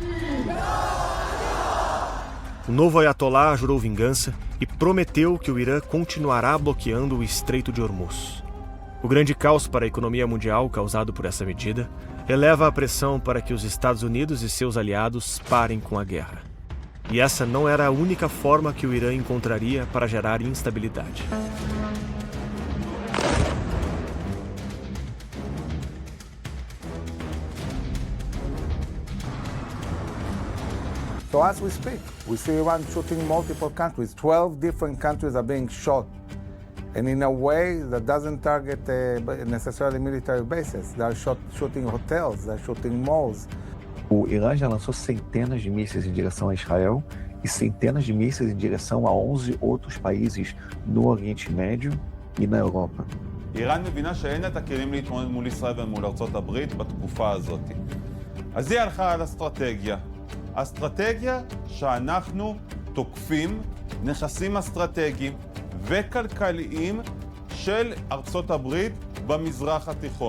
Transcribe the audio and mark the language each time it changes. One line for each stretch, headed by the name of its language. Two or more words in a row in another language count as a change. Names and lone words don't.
Portuguese: O novo Ayatollah jurou vingança e prometeu que o Irã continuará bloqueando o Estreito de Hormuz. O grande caos para a economia mundial causado por essa medida eleva a pressão para que os Estados Unidos e seus aliados parem com a guerra. E essa não era a única forma que o Irã encontraria para gerar instabilidade.
English: So as we speak, we see Iran shooting multiple countries. 12 different countries are being shot. And in a way that doesn't target necessarily military bases. They are shooting hotels, they are shooting malls.
Portuguese: O Irã já lançou centenas de mísseis em direção a Israel e centenas de mísseis em direção a 11 outros países no Oriente Médio e na Europa.
Hebrew: איראן מבינה שאין את הכלים להתמודד מול ישראל ומול ארצות הברית בתקופה הזאת. אז היא הלכה על אסטרטגיה. אסטרטגיה שאנחנו תוקפים נכסים אסטרטגיים וכלכליים של ארצות הברית במזרח התיכון.